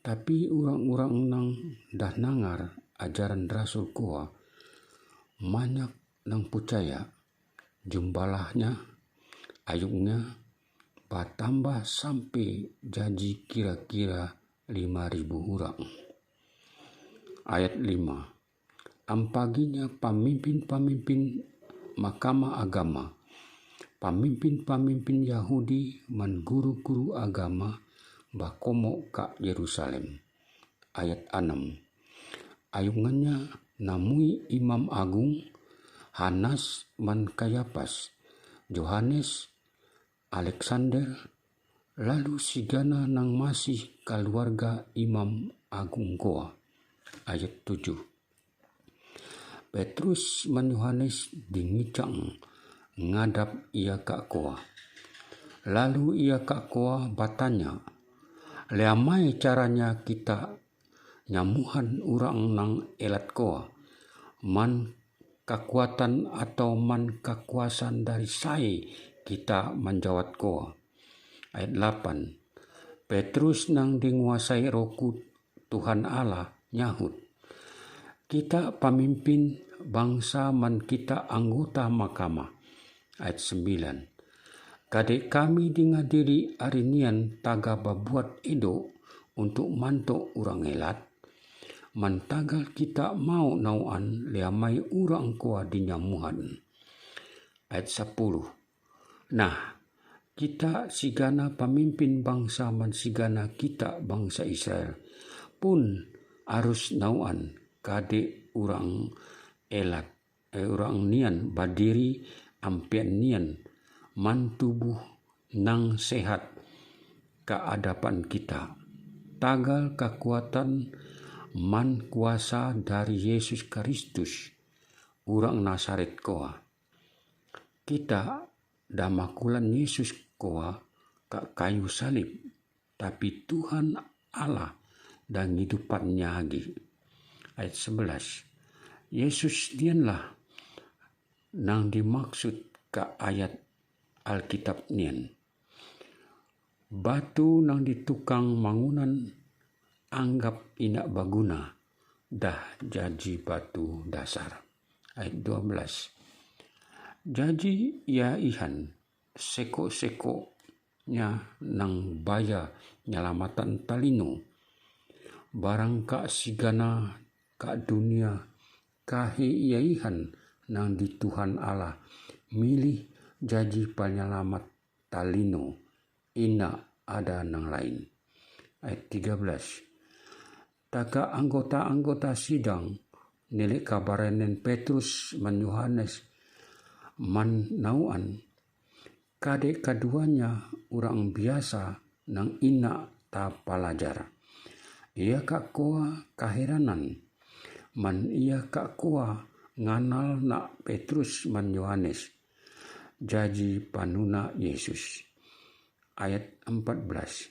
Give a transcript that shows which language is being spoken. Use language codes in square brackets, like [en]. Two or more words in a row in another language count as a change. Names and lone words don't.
[knx] Tapi orang-orang nang dah nangar ajaran rasul koa, banyak nang percaya, jumlahnya ayungnya bertambah sampai jadi kira-kira 5.000 orang. Ayat 5. Ampaginya pemimpin-pemimpin mahkamah agama, pemimpin-pemimpin Yahudi man guru-guru agama bakomo ka Yerusalem. Ayat 6. Ayungannya namui Imam Agung, Hanas man Kayapas, Yohanes, Alexander, lalu sigana nang masih keluarga Imam Agung koa. Ayat 7. Petrus dan Yohanes dingicang ngadap ia ka koa. Lalu ia ka koa bertanya, leamai caranya kita nyamuhan urang nang elat koa, man kekuatan atau man kekuasaan dari sai kita menjawat koa. Ayat 8. Petrus nang dinguasai roh Tuhan Allah nyahut, kita pemimpin bangsa man kita anggota mahkamah. Ayat 9. Kadek kami dingadiri arinian taga babuat edo untuk mantok urang elat, man tagal kita mau nauan leamai urang koa dinyamuhan. Ayat 10. Nah, kita sigana pemimpin bangsa man sigana kita bangsa Israel pun harus nauan kade urang elat, urang nian badiri ampian nian man tubuh nang sehat keadapan kita. Tagal kekuatan man kuasa dari Yesus Kristus, urang Nasaret koa. Kita damakulan Yesus koa ke kayu salib, tapi Tuhan Allah dan hidupannya lagi. Ayat 11. Yesus dianlah nang dimaksud ke ayat Alkitab nian. Batu nang ditukang mangunan anggap inak baguna, dah jadi batu dasar. Ayat 12. Jadi ia ihan seko-sekonya nang baya nyelamatan talino, barang ka sigana ka dunia kahi iaihan nang di Tuhan Allah milih jadi penyelamat talino, ina ada nang lain. Ayat 13. Taka anggota-anggota sidang nilik kabarenen Petrus man Yohanes man nauan, kade keduanya orang biasa nang ina ta pelajar. Ia kak koa kaheranan, man ia kak koa nganal nak Petrus man Yohanes. jaji panuna Yesus. Ayat 14.